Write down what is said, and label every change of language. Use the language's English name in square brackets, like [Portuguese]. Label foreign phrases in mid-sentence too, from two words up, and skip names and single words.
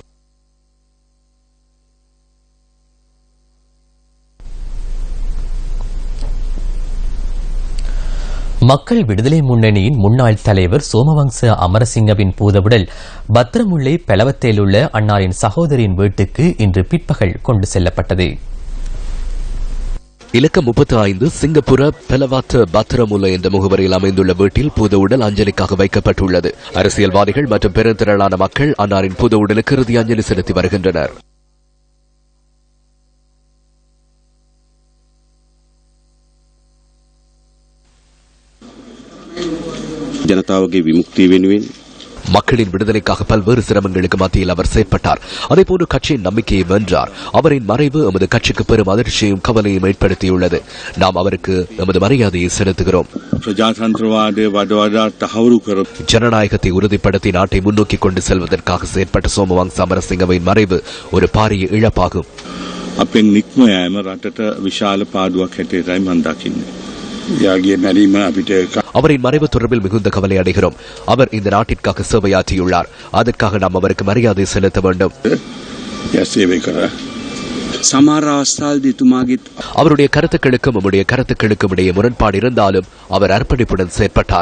[Tamil] மக்கள் விடுதலை முன்னணியின் முன்னாள் தலைவர் சோமவங்ச அமரசிங்கவின் பூதவுடல் பத்திரமுல்லை பெலவத்தையில் உள்ள அன்னாரின் சகோதரியின் வீட்டுக்கு இன்று பிற்பகல் கொண்டு செல்லப்பட்டது. இலக்கம் 35 சிங்கப்பூர பெலவாத்த பத்திரமுல்லை என்ற முகவரியில் அமைந்துள்ள வீட்டில் பூதவுடல் அஞ்சலிக்காக வைக்கப்பட்டுள்ளது. அரசியல்வாதிகள் மற்றும் பெருந்திரளான மக்கள் அன்னாரின் பூதவுடலுக்கு இறுதி அஞ்சலி செலுத்தி வருகின்றனர். [Sinhala] ජනතාවගේ විමුක්තිය වෙනුවෙන් [Tamil] மக்களின் விடுதலைக்காக பல்வேறு சிரமங்களுக்கு மத்தியில் அவர் செயற்பட்டார். அதேபோன்று கட்சியின் நம்பிக்கையை வென்றார். அவரின் மறைவு எமது கட்சிக்கு பெரும் அதிர்ச்சியையும் கவலையும் ஏற்படுத்தியுள்ளது. நாம் அவருக்கு எமது மரியாதையை செலுத்துகிறோம். ஜனநாயகத்தை உறுதிப்படுத்தி நாட்டை முன்னோக்கி கொண்டு செல்வதற்காக செயற்பட்ட சோமவங்ச அமரசிங்கவின் மறைவு ஒரு பாரிய இழப்பாகும். [Sinhala] අපෙන් නික්ම යෑම රටට විශාල පාඩුවක් හැටියටයි මම දකින්නේ. [Tamil] அவரின் மறைவு தொடர்பில் மிகுந்த கவலை அடைகிறோம். அவர் இந்த நாட்டிற்காக சேவையாற்றியுள்ளார். அதற்காக நாம் அவருக்கு மரியாதை செலுத்த வேண்டும். அவருடைய கருத்துக்களுக்கும் நம்முடைய கருத்துக்களுக்கும் இடையே முரண்பாடு இருந்தாலும் அவர் அர்ப்பணிப்புடன் செயற்பட்டார்.